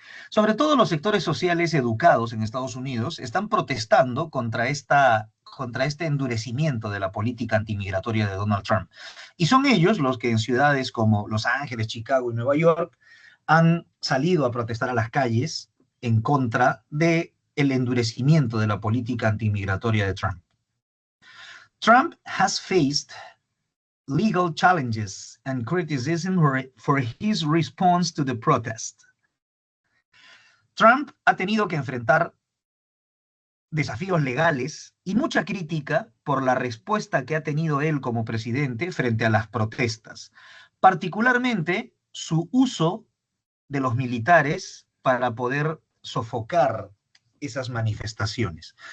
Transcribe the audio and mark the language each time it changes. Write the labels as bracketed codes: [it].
[es] Sobre todo los sectores sociales educados en Estados Unidos están protestando contra este endurecimiento de la política antimigratoria de Donald Trump. Y son ellos los que en ciudades como Los Ángeles, Chicago y Nueva York han salido a protestar a las calles en contra del endurecimiento de la política antimigratoria de Trump. [en] Trump has faced legal challenges and criticism for his response to the protest. [es] Trump ha tenido que enfrentar desafíos legales y mucha crítica por la respuesta que ha tenido él como presidente frente a las protestas, particularmente su uso de los militares para poder sofocar esas manifestaciones.